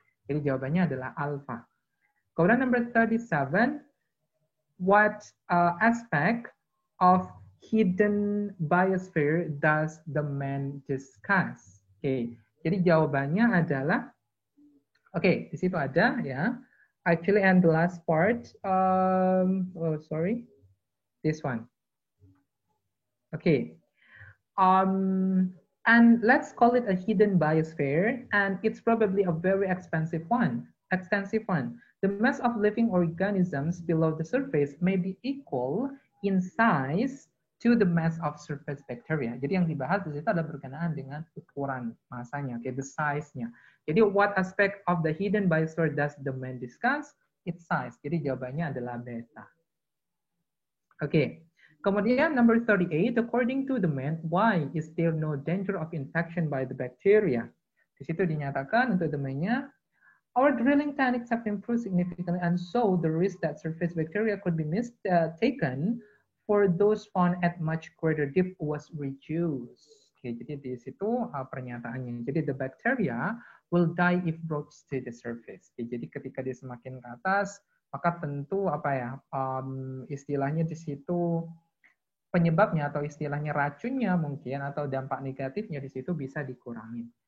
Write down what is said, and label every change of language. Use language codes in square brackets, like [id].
[id] Jadi jawabannya adalah alpha. [en] Kemudian number 37, what aspect of hidden biosphere does the man discuss? [id] Oke, jadi jawabannya adalah, oke, di situ ada ya. [en] Actually, and the last part, oh sorry, this one. Okay, and let's call it a hidden biosphere, and it's probably a very extensive one. The mass of living organisms below the surface may be equal in size to the mass of surface bacteria. [id] Jadi yang dibahas di situ adalah berkenaan dengan ukuran masanya, okay, the size-nya. [en] Jadi what aspect of the hidden biosphere does the man discuss? Its size. [id] Jadi jawabannya adalah beta. Oke. Okay. [en] Kemudian number 38, according to the man, why is there no danger of infection by the bacteria? [id] Di situ dinyatakan untuk [en] the man-nya, our drilling techniques have improved significantly, and so the risk that surface bacteria could be mistaken for those found at much greater depth was reduced. Oke, [id] jadi di situ pernyataannya. [en] Jadi the bacteria will die if brought to the surface. [id] Oke, jadi ketika dia semakin ke atas, maka tentu apa ya, istilahnya di situ penyebabnya atau istilahnya racunnya mungkin atau dampak negatifnya di situ bisa dikurangi.